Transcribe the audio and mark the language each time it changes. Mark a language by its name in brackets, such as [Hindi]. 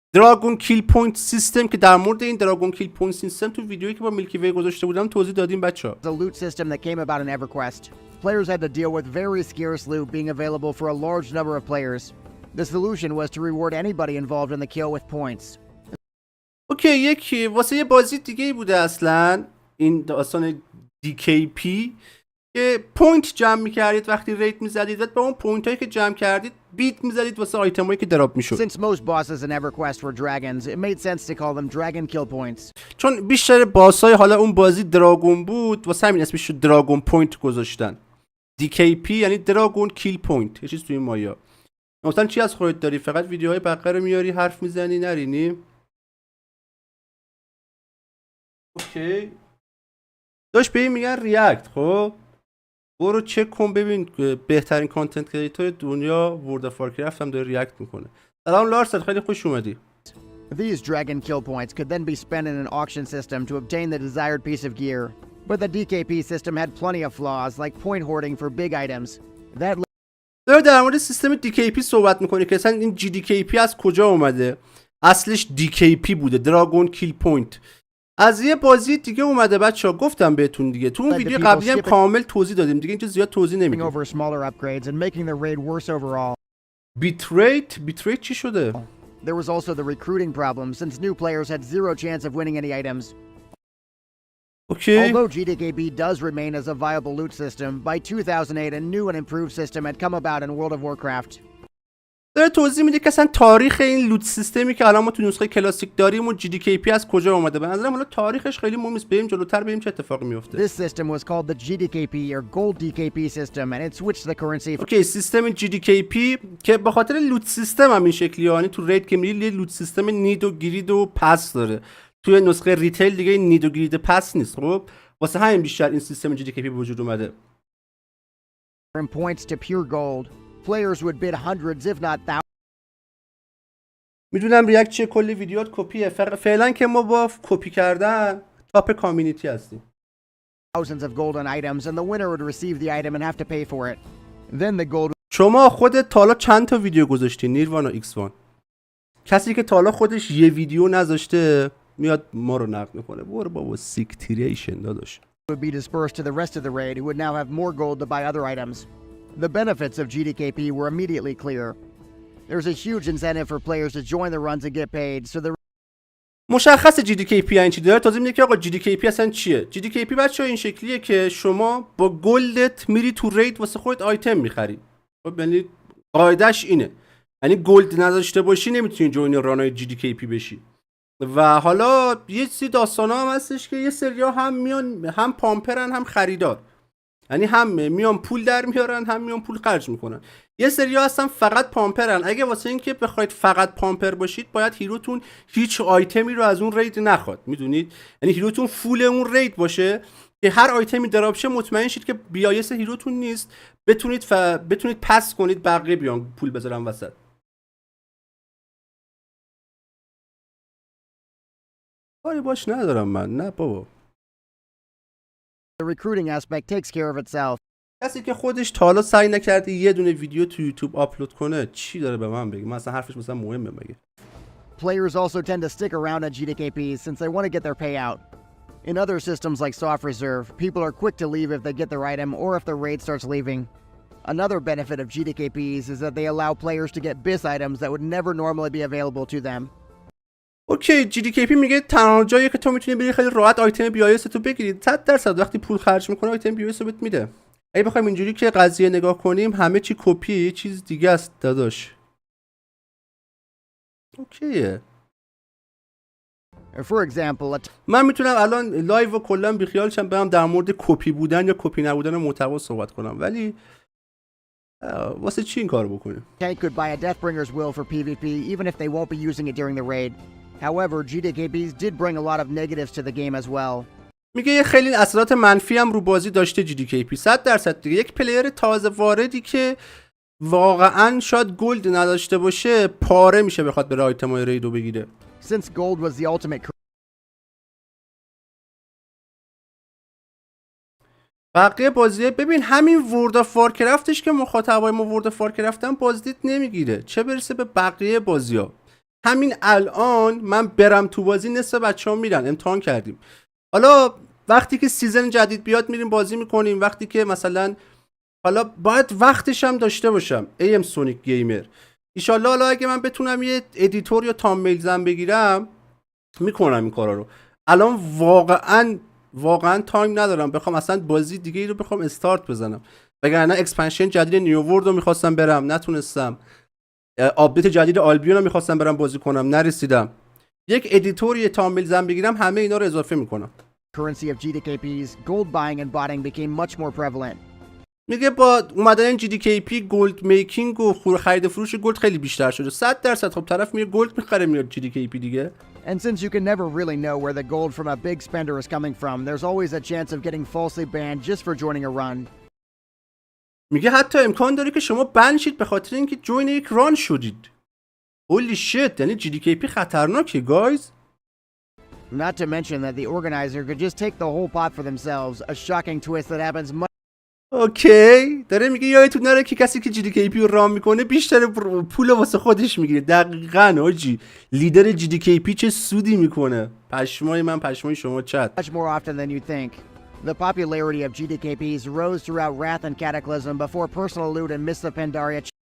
[Persian] دراگون کیل پوینت سیستم، که در مورد این دراگون کیل پوینت سیستم تو ویدیویی که با میلکی وی گذاشته بودم توضیح دادیم بچه‌ها. [English] a loot system that came about in EverQuest. Players had to deal with very scarce loot being available for a large number of players. The solution was to reward anybody involved in the kill with points. [Persian] اوکی، یکی واسه یه بازی دیگه ای بوده اصلا این داستان DKP که پوینت جمع می‌کردید وقتی ریت می‌زدید و با اون پوینتایی که جمع کردید بیت می‌زدید واسه آیتمایی که دراپ می‌شد. [English] Since most bosses in EverQuest were dragons, it made sense to call them dragon kill points. [Persian] چون بیشتر باسای حالا اون بازی دراگون بود واسه همین اسمش رو دراگون پوینت گذاشتن. DKP یعنی دراگون کیل پوینت، یه چیز توی این مایا. مثلا چی از خودت داری؟ فقط ویدیوهای بقره رو میاری حرف میزنی نرینی؟ اوکی داشت به این میگن ریاکت. خب برو چک کن ببین بهترین کانتنت کریتور دنیا ورلد اف وارکرفت هم داره ریاکت میکنه. سلام لارسن، خیلی خوش اومدی. [English] These dragon kill points could then be spent in an auction system to obtain the desired piece of gear. But the DKP system had plenty of flaws, like point hoarding for big items. That [Persian] داره در مورد سیستم DKP صحبت میکنه که اصلا این GDKP از کجا اومده. اصلش DKP بوده، دراگون کیل پوینت. از یه بازی دیگه اومده بچه‌ها، گفتم بهتون دیگه تو اون ویدیو قبلی هم کامل توضیح دادیم دیگه، اینجا زیاد توضیح نمیدیم. [English] over smaller upgrades and making the raid worse overall. [Persian] بیتریت چی شده؟ [English] There was also the recruiting problem, since new players had zero chance of winning any items. Okay. Although GDKP does remain as a viable loot system, by 2008 a new and improved system had come about in World of Warcraft. [Persian] داره توضیح میده که اصلا تاریخ این لوت سیستمی که الان ما تو نسخه کلاسیک داریم و GDKP از کجا اومده. به نظرم حالا تاریخش خیلی مهم نیست، بریم جلوتر ببینیم چه اتفاقی میفته. [English] This system was called the GDKP or Gold DKP system, and it switched the currency. [Persian] اوکی، سیستم GDKP که به خاطر لوت سیستم هم این شکلیه، یعنی تو رید که میری لوت سیستم نید و گرید و پس داره. توی نسخه ریتیل دیگه نید و گرید پس نیست. خب واسه همین بیشتر این سیستم GDKP به وجود اومده. [English] From points to pure gold, players would bid hundreds if not thousands. [Persian] میدونم ریاکت چیه، کلی ویدیوات کپیه. فعلا که ما با کپی کردن تاپ کامیونیتی هستیم. [English] Thousands of golden items, and the winner would receive the item and have to pay for it. Then the gold [Persian] شما خودت تا حالا چند تا ویدیو گذاشتی نیروانا X1؟ کسی که تا حالا خودش یه ویدیو نذاشته میاد ما رو نقد میکنه. برو بابا سیکتیریشن داداش. [English] would be dispersed to the rest of the raid, who would now have more gold to buy other items. The benefits of GDKP were immediately clear. There was a huge incentive for players to join the runs and get paid, so the [Persian] مشخص GDKP یعنی چی؟ داره توضیح میده که آقا GDKP اصلا چیه. GDKP بچه‌ها این شکلیه که شما با گلدت میری تو رید واسه خودت آیتم میخری. خب یعنی قاعدش اینه، یعنی گلد نداشته باشی نمیتونی جوین رانای GDKP بشی. و حالا یه چیزی داستانا هم هستش که یه سریا هم میان هم پامپرن هم خریدار. یعنی هم میان پول در میارن هم میان پول خرج میکنن. یه سری هستن فقط پامپرن. اگه واسه اینکه بخواید فقط پامپر باشید باید هیروتون هیچ آیتمی رو از اون رید نخواد، میدونید؟ یعنی هیروتون فول اون رید باشه که هر آیتمی دراپ شه مطمئن شید که بیایس هیروتون نیست، بتونید پس کنید بقیه بیان پول بذارن وسط. کاری باش ندارم من، نه بابا. [English] The recruiting aspect takes care of itself. [Persian] کسی که خودش تا حالا سعی نکرده یه دونه ویدیو تو یوتیوب آپلود کنه چی داره به من بگه؟ مثلا حرفش مثلا مهمه مگه؟ [English] Players also tend to stick around at GDKPs since they want to get their payout. In other systems like Soft Reserve, people are quick to leave if they get their item or if the raid starts leaving. Another benefit of GDKPs is that they allow players to get BIS items that would never normally be available to them. [Persian] اوکی، GDKP میگه تنها جایی که تو میتونی بری خیلی راحت آیتم بیایس تو بگیری. 100% وقتی پول خرج میکنه آیتم بیایس رو بهت میده. اگه بخوایم اینجوری که قضیه نگاه کنیم همه چی کپی، یه چیز دیگه است داداش. اوکیه. [English] For example, [Persian] من میتونم الان لایو و کلا بیخیال شم برم در مورد کپی بودن یا کپی نبودن محتوا صحبت کنم، ولی واسه چی این کارو بکنیم؟ [English] tank could buy a Deathbringer's will for PvP even if they won't be using it during the raid. However, GDKPs did bring a lot of negatives to the game as well. [Persian] میگه یه خیلی اثرات منفی هم رو بازی داشته GDKP. 100% دیگه. یک پلیر تازه واردی که واقعا شاید گلد نداشته باشه پاره میشه بخواد بره آیتمای ریدو بگیره. Since gold was the ultimate بقیه بازیه ببین همین ورد آف وارکرفتش که مخاطبای ما ورد آف وارکرفتن بازدید نمیگیره، چه برسه به بقیه بازی‌ها. همین الان من برم تو بازی نصف بچه‌ها میرن، امتحان کردیم. حالا وقتی که سیزن جدید بیاد میریم بازی میکنیم، وقتی که مثلا حالا باید وقتش هم داشته باشم. ام سونیک گیمر ایشالله حالا اگه من بتونم یه ادیتور یا تامبیل زن بگیرم میکنم این کارا رو. الان واقعا تایم ندارم بخوام اصلا بازی دیگه ای رو بخوام استارت بزنم، وگرنه اکسپنشن جدید نیو ورلد رو میخواستم برم نتونستم، آپدیت جدید آلبیون رو میخواستم برم بازی کنم نرسیدم. یک ادیتور یه تامبیل زن بگیرم همه اینا رو اضافه میکنم. [English] currency of GDKPs, gold buying and botting became much more prevalent. [Persian] میگه با اومدن GDKP گلد میکینگ و خرید فروش گلد خیلی بیشتر شده. 100% خب طرف میره گلد میخره میاد GDKP دیگه. [English] And since you can never really know where the gold from a big spender is coming from, there's always a chance of getting falsely banned just for joining a run. [Persian] میگه حتی امکان داره که شما بن شید به خاطر اینکه جوین یک ران شدید. [English] holy shit, [Persian] یعنی GDKP خطرناکه [English] Guys. [Persian] Not to mention that the organizer could just take the whole pot for themselves, a shocking twist that happens much اوکی، داره میگه یادتون نره که کسی که GDKP رو ران میکنه بیشتر پول واسه خودش میگیره. دقیقاً آجی لیدر GDKP چه سودی میکنه. پشمای من پشمای شما چت. [English] more often than you think. The popularity of GDKPs rose throughout Wrath and Cataclysm before Personal Loot and Mists of Pandaria.